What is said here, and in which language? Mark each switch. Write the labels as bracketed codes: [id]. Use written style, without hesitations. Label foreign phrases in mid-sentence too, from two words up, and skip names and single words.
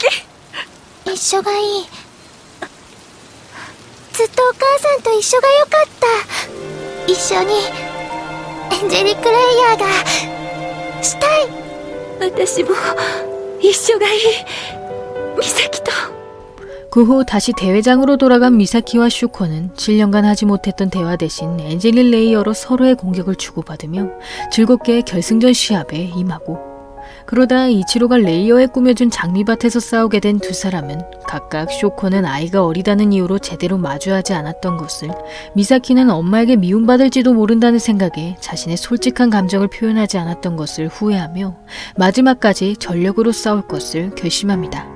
[ja] 一緒がいい。ずっとお母さんと一緒がよかった。一緒にエンジェリックレイヤーがしたい。私も一緒がいい美咲と。 [ko] 그 후 다시 대회장으로 돌아간 미사키와 슈코는 7년간 하지 못했던 대화 대신 엔젤린 레이어로 서로의 공격을 주고받으며 즐겁게 결승전 시합에 임하고, 그러다 이치로가 레이어에 꾸며준 장미밭에서 싸우게 된 두 사람은 각각 슈코는 아이가 어리다는 이유로 제대로 마주하지 않았던 것을, 미사키는 엄마에게 미움받을지도 모른다는 생각에 자신의 솔직한 감정을 표현하지 않았던 것을 후회하며 마지막까지 전력으로 싸울 것을 결심합니다.